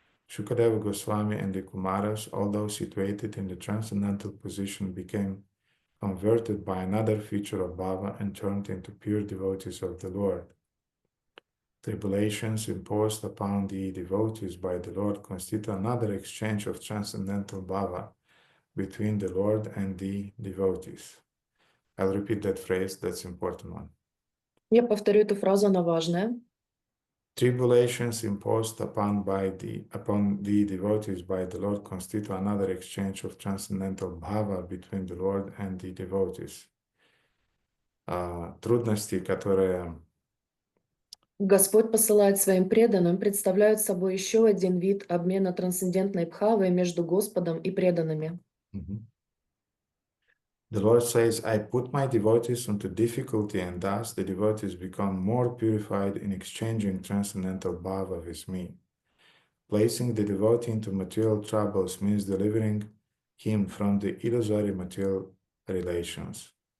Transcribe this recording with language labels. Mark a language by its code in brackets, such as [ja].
[en] Shukadeva Goswami and the Kumaras, although situated in the transcendental position, became converted by another feature of bhava and turned into pure devotees of the Lord. Tribulations imposed upon the devotees by the Lord constitute another exchange of transcendental bhava between the Lord and the devotees. I'll repeat that phrase, that's an important one. [ru] Я повторю эту фразу, она важная. [en] Tribulations imposed upon the devotees by the Lord constitute another exchange of transcendental bhava between the Lord and the devotees. [ru] Трудности, которые Господь посылает своим преданным, представляют собой еще один вид обмена трансцендентной бхавой между Господом и преданными. [en] The Lord says, I put my devotees into difficulty, and thus the devotees become more purified in exchanging transcendental bhava with me. Placing the devotee into material troubles means delivering him from the illusory material relations.